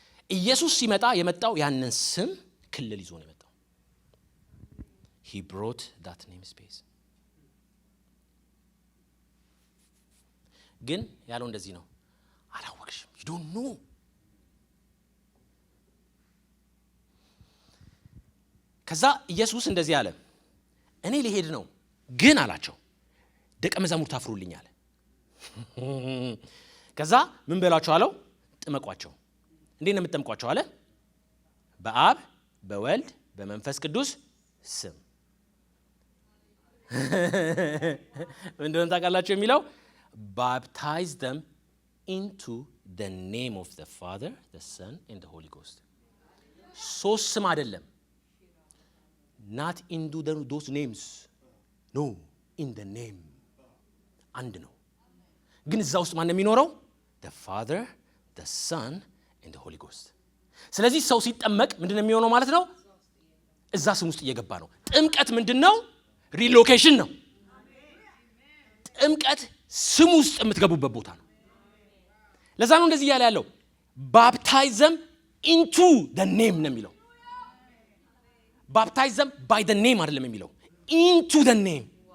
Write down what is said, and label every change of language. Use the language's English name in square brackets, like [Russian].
[Amharic] ኢየሱስ ሲመጣ የመጣው ያንን ስም ክልል ይዞ ነው የመጣው። [English] he brought that name space። [Amharic] ግን ያለው እንደዚህ ነው፣ አላወቅሽም። [English] you don't know። [Amharic] ከዛ ኢየሱስ እንደዚህ አለ፣ እኔ ልሄድ ነው ግን አላቸው ደቀ መዛሙርት አፍሩልኛል። ከዛ ምን በላቸው አለው? ጥመቋቸው። እንዴት ነው የምትጠምቋቸው አለ? በአብ በወልድ በመንፈስ ቅዱስ ስም። እንደሆነ ታውቃላችሁ የሚለው [English] baptize them into the name of the Father, the Son, and the Holy Ghost. [Amharic] ሶስት ስም አይደለም። [English] not into those names. No, in the name. [Amharic] አንድ ነው። ግን እዛ ውስጥ ማን ነው የሚኖረው? [English] the Father, the Son, and the Holy Ghost. [Amharic] ስለዚህ ሰው ሲጠመቅ ምንድነው የሚሆነው ማለት ነው? እዛ ስም ውስጥ እየገባ ነው። ጥምቀት ምንድነው? ሪሎኬሽን ነው። ጥምቀት ስም ውስጥ የምትገቡበት ቦታ ነው። ለዛ ነው እንደዚህ ያለ ያለው [English] baptize them into the name [Amharic] ነው የሚለው። [English] baptize them by the name [Amharic] አይደለም የሚለው [English] into the name።